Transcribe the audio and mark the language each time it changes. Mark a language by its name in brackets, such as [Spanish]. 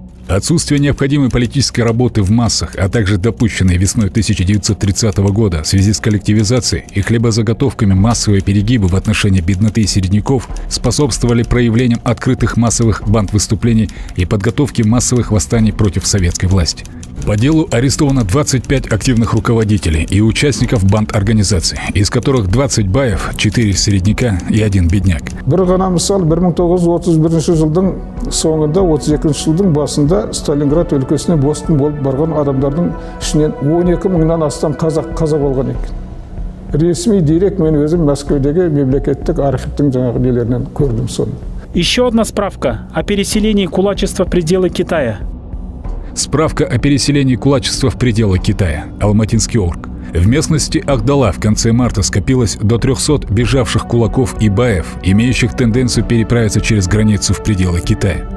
[Russian] Отсутствие необходимой политической работы в массах, а также допущенные весной 1930 года в связи с коллективизацией и хлебозаготовками массовые перегибы в отношении бедноты и середняков способствовали проявлениям открытых массовых бандвыступлений и подготовке массовых восстаний против советской власти. По делу арестовано 25 активных руководителей и участников банд-организаций, из которых 20 баев, 4 середняка и 1 бедняк. [Kazakh] Бір ғана мысал 1931 жылдың соңында 32 жылдың басында Сталинград өлкесіне босқын болып барған адамдардың ішінен 12 мыңнан астам қаза болған екен. Ресми директ мен өзім Мәскеудегі мемлекеттік архивтің жаңағы нелерінен көрдім соны. [Russian] Еще одна справка о переселении кулачества в пределы Китая. Справка о переселении кулачества в пределы Китая. Алматинский округ. В местности Ахдала в конце марта скопилось до 300 бежавших кулаков и баев, имеющих тенденцию переправиться через границу в пределы Китая.